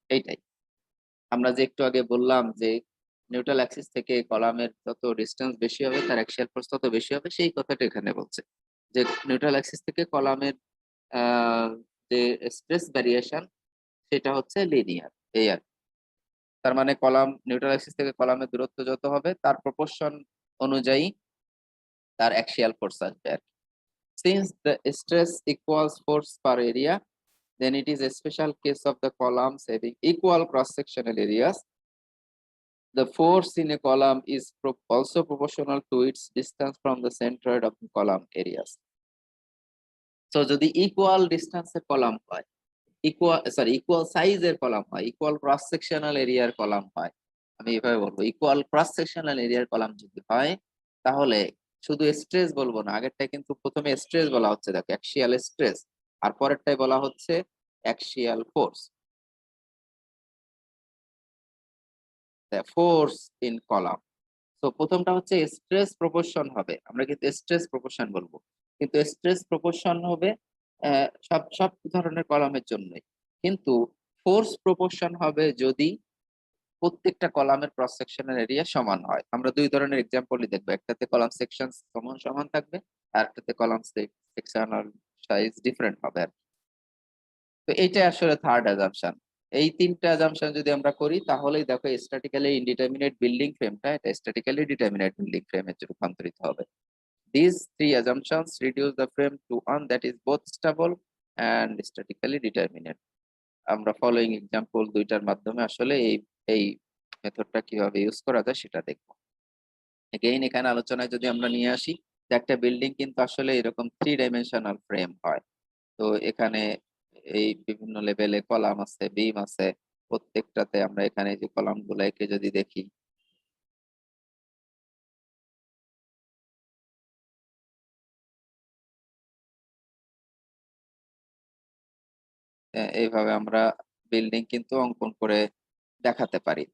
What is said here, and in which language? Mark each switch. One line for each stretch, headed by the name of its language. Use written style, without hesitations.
Bangla: এইটাই আমরা যে একটু আগে বললাম যে নিউট্রাল অ্যাক্সিস থেকে কলামের যত ডিসটেন্স বেশি হবে তার অ্যাক্সিয়াল ফোর্স তত বেশি হবে, সেই কথাটা এখানে বলছে যে নিউট্রাল অ্যাক্সিস থেকে কলামের যে স্ট্রেস ভ্যারিয়েশন সেটা হচ্ছে লিনিয়ার। এই আর তার মানে কলাম নিউট্রাল অ্যাক্সিস থেকে কলামের দূরত্ব যত হবে তার প্রপোর্শন অনুযায়ী তার অ্যাক্সিয়াল ফোর্স আসবে আর কি।
English: Since the stress equals force per area, then it is a special case of the columns having equal cross-sectional areas. The force in a column is also proportional to its distance from the centroid of the column areas.
Bangla: So যদি equal ডিস্টেন্সের column হয়, equal সাইজের column হয়, equal cross sectional এরিয়ার column হয়, আমি এভাবে বলবো equal cross sectional এরিয়ার কলাম যদি হয় তাহলে শুধু স্ট্রেস বলবো না, আগেরটা কিন্তু প্রথমে স্ট্রেস বলা হচ্ছে দেখো অ্যাক্সিয়াল স্ট্রেস, আর পরেরটাই বলা হচ্ছে axial force, force in column. তো প্রথমটা হচ্ছে স্ট্রেস প্রপোর্শন হবে, আমরা কিন্তু স্ট্রেস প্রপোর্শন বলবো, কিন্তু স্ট্রেস প্রপোর্শন হবে সব সব ধরনের কলামের জন্যই, কিন্তু ফোর্স প্রপোর্শন হবে যদি প্রত্যেকটা কলামের ক্রস সেকশনাল এরিয়া সমান হয়। আমরা দুই ধরনের এক্সাম্পলই দেখবো, একটাতে কলাম সেকশন সমান সমান থাকবে আর একটাতে কলাম সেকশনাল সাইজ ডিফারেন্ট হবে আর কি। তো এইটা আসলে থার্ড অ্যাজাম্পশন। এই তিনটা অ্যাজাম্পশন যদি আমরা করি তাহলেই দেখো স্ট্যাটিক্যালি ইনডিটারমিনেট বিল্ডিং ফ্রেমটা এটা স্ট্যাটিক্যালি ডিটারমিনেট বিল্ডিং ফ্রেমে রূপান্তরিত হবে।
English: These three assumptions reduce the frame to one that is both stable and statically determinate.
Bangla: আমরা ফলোইং এক্সাম্পল দুইটার মাধ্যমে আসলে এই এই মেথডটা কিভাবে ইউজ করা যায় সেটা দেখবো। এগেইন এখানে আলোচনায় যদি আমরা নিয়ে আসি যে একটা বিল্ডিং কিন্তু আসলে এরকম 3 ডাইমেনশনাল ফ্রেম হয়। তো এখানে এই বিভিন্ন লেভেলে কলাম আছে, বিম আছে, প্রত্যেকটাতে আমরা এখানে যে কলাম গুলো একে যদি দেখি এইভাবে আমরা বিল্ডিং কিন্তু অঙ্কন করে দেখাতে পারি।